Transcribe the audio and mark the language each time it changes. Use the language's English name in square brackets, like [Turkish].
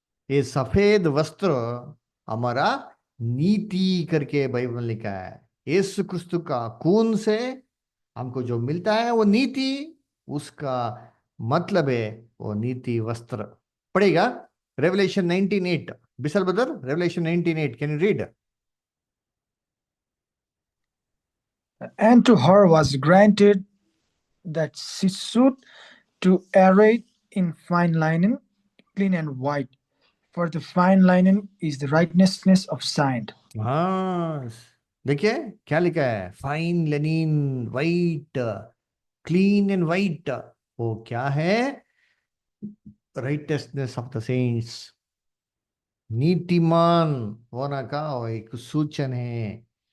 [Hindi] ये सफेद वस्त्र हमारा नीति करके बाइबल में लिखा है। यीशु क्रिस्तु का खून से हमको जो मिलता है वो नीति, उसका मतलब है वो नीति वस्त्र। पढ़ेगा revelation 19:8। Bisal brother, revelation 19:8, [English] Can you read? And to her was granted that she should to array in fine linen, clean and white, for the fine linen is the righteousness of saint. [Hindi] हाँ, देखिए क्या लिखा है? [English] fine linen, white, clean and white, [Hindi] वो क्या है? [English] righteousness of the saints, [Hindi] नीतिमान होना का वो एक सूचन है।